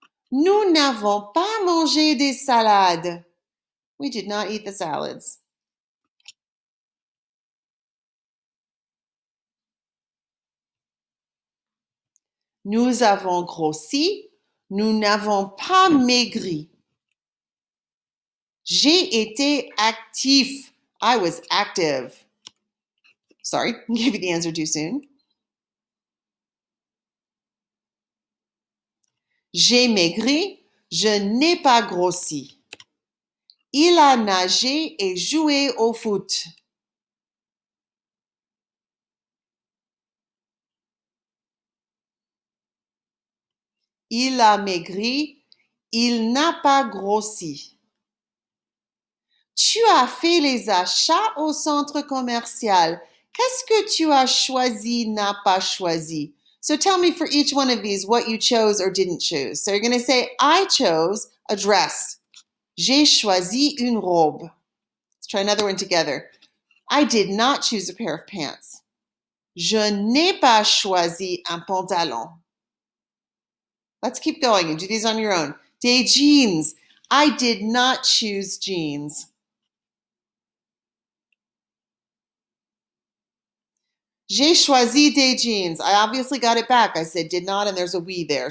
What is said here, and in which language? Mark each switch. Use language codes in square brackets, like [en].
[fr] Nous n'avons pas mangé des salades. [en] We did not eat the salads. [fr] Nous avons grossi. Nous n'avons pas maigri. J'ai été actif. [en] I was active. Sorry, gave you the answer too soon. [fr] J'ai maigri. Je n'ai pas grossi. Il a nagé et joué au foot. Il a maigri. Il n'a pas grossi. Tu as fait les achats au centre commercial. Qu'est-ce que tu as choisi, n'a pas choisi? [en] So tell me for each one of these what you chose or didn't choose. So you're going to say, I chose a dress. [fr] J'ai choisi une robe. [en] Let's try another one together. I did not choose a pair of pants. [fr] Je n'ai pas choisi un pantalon. [en] Let's keep going and do these on your own. [fr] Des jeans. [en] I did not choose jeans. [fr] J'ai choisi des jeans. [en] I obviously got it back. I said did not, and there's a we there.